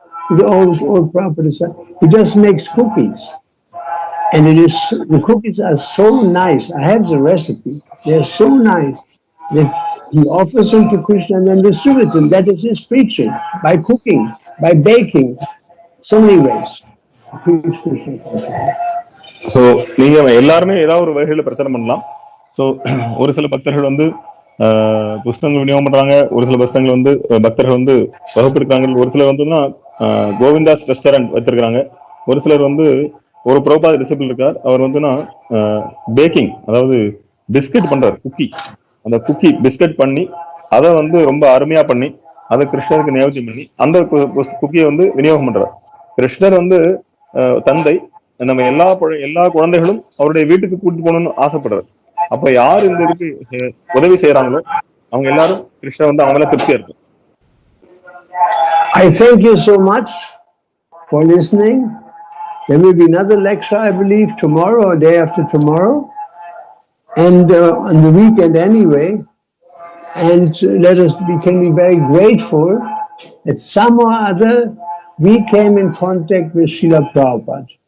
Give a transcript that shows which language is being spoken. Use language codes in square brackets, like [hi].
[en] The old property. He just makes cookies. And the cookies are so nice. I have the recipe. They're so nice that he offers them to Krishna and then distributes them. That is his preaching. By cooking, by baking, so many ways. Preach Krishna. [ta] So நீங்க எல்லாருமே ஏதாவது ஒரு வகையில பிரச்சனை பண்ணலாம். So ஒரு சில பக்தர்கள் வந்து புஸ்தகங்கள் விநியோகம் பண்றாங்க, ஒரு சில புஸ்தகங்கள் வந்து பக்தர்கள் வந்து வகுப்பிருக்காங்க, ஒரு சிலர் வந்துன்னா கோவிந்தாஸ் ரெஸ்டாரண்ட் வச்சிருக்காங்க, ஒரு சிலர் வந்து ஒரு புரோபாத டிசிபிள் இருக்கார், அவர் வந்துன்னா பேக்கிங், அதாவது பிஸ்கட் பண்றாரு, குக்கி. அந்த குக்கி பிஸ்கட் பண்ணி அதை வந்து ரொம்ப அருமையா பண்ணி அதை கிருஷ்ணருக்கு நியோஜனம் பண்ணி அந்த குக்கியை வந்து விநியோகம் பண்றார். கிருஷ்ணர் வந்து தந்தை, நம்ம எல்லா குழந்தைகளும் அவருடைய வீட்டுக்கு கூட்டிட்டு போகணும்னு ஆசைப்படுறாரு. அப்ப யார் இந்த இதுக்கு உதவி செய்யறாங்களோ அவங்க எல்லாரும் கிருஷ்ணர் வந்து அவங்கள திருப்தியா இருக்கும். [en] I thank you so much for listening. There will be another lecture, I believe, tomorrow or day after tomorrow, and on the weekend anyway. And we can be very grateful that some or other we came in contact with Srila Prabhupada.